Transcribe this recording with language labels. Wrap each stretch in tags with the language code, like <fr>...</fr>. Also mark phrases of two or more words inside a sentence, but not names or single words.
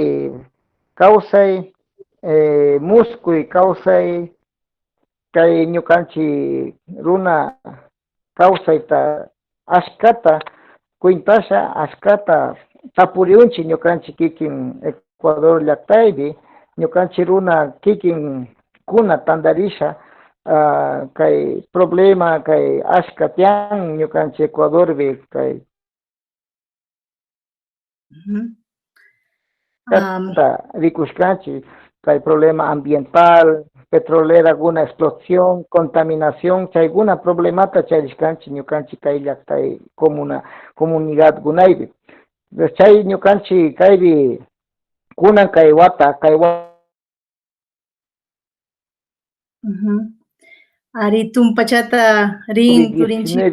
<qu>kawsay muskuy kawsay kay ñukanchik runa kawsayta ashkata cuintasha ashkata tapuriunchik ñukanchik kikin Ecuador llaqtaypi ñukanchik runa kikin kuna tandarisha kay problema kay ashka tiyan ñukanchik Ecuadorpi kay rikushkanchik kay</qu> <es>problema ambiental petrolera</es> <qu>guna</qu> <es>explosión contaminación</es> <qu>chayguna problemata charishkanchik ñukanchik kay llaqtay comunidad gunaypi chay ñukanchik kaypi kunan kay wata Ari tumpachata rin turinchik</qu>